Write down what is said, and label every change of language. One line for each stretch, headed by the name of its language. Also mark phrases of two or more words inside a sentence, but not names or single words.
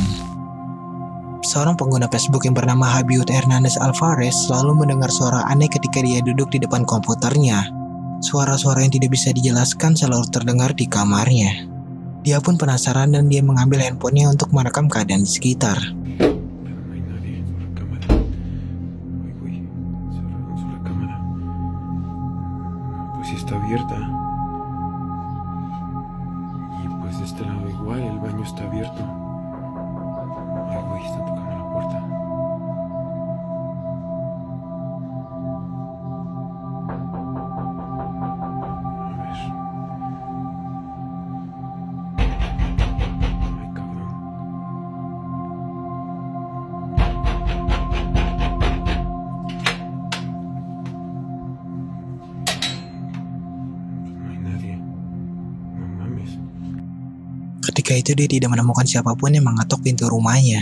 Indonesian: Seorang pengguna Facebook yang bernama Habiud Hernandez Alvarez selalu mendengar suara aneh ketika dia duduk di depan komputernya. Suara-suara yang tidak bisa dijelaskan selalu terdengar di kamarnya. Dia pun penasaran dan dia mengambil handphonenya untuk merekam keadaan di sekitar.
Spanish: Está abierta y pues de este lado igual el baño está abierto. Ay, güey, están tocando la puerta. A ver. Ay, cabrón.
Indonesian: Ketika itu dia tidak menemukan siapapun yang mengetok pintu rumahnya.